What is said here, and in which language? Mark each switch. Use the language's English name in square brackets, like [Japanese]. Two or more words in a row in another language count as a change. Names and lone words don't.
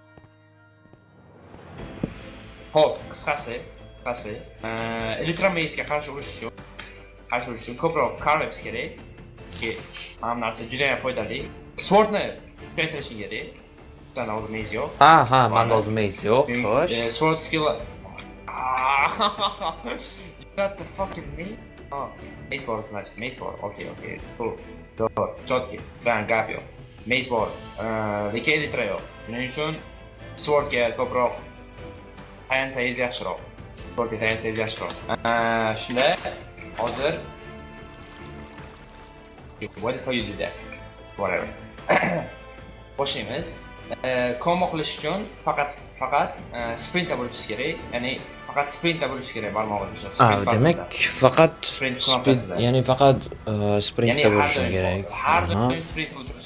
[Uzbek] Hop, qisqasi, elektromagnitga qarshi urish uchun ko'proq karlaps kerak. Mana narsa juda ham foydali. Swordni kuchaytirishing kerak. Sen hozir maze yo'q. Ha, menda hozir maze yo'q. Xo'sh. [English] Sword skill. You got the fucking maze? [Uzbek] Oh, maze bar значит, maze bar. [English] Okay. Cool. [Russian] Четкий. Прям [Uzbek] gap yo'q. Maze bar. Lekin elitra yo'q. Shuning uchun swordga ko'proq tayansangiz yaxshiroq. Shunda hozir [English] what if you do that? Whatever. [Uzbek] Boshlaymiz. Combo qilish uchun faqat sprintda bo'lish kerak. Ya'ni faqat sprintda bo'lish kerak barmog'ingiz ushlab. Demak, faqat sprint knopkasida. Ya'ni faqat sprintda bo'lish kerak. Har doim sprint qilib turish.